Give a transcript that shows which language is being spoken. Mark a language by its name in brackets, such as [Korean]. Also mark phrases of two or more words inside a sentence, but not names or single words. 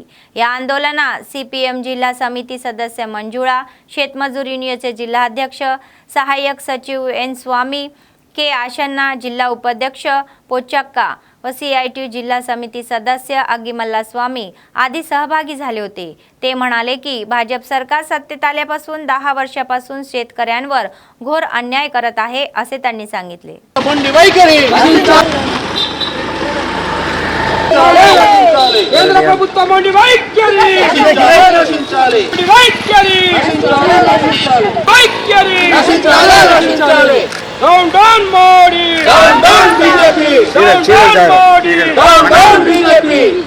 [Marathi] या आंदोलनात सीपीएम जिल्हा समिती सदस्य मंजुळा, शेतमजूर युनियनचे जिल्हाध्यक्ष सहाय्यक सचिव एन स्वामी, के आशन्ना, जिल्हा उपाध्यक्ष पोचक्का व सीआयटी जिल्हा समिती सदस्य अग्गिमल्ला स्वामी आदी सहभागी झाले होते. ते म्हणाले की भाजप सरकार सत्तेत आल्यापासून 10 वर्षापासून शेतकऱ्यांवर घोर अन्याय करत आहे असे त्यांनी सांगितले. [Telugu] కేంద్ర ప్రభుత్వం మొండి వైఖరి రక్షించాలి, రక్షించాలి. [English] Down down Modi, down down BJP, down down Modi, down down BJP.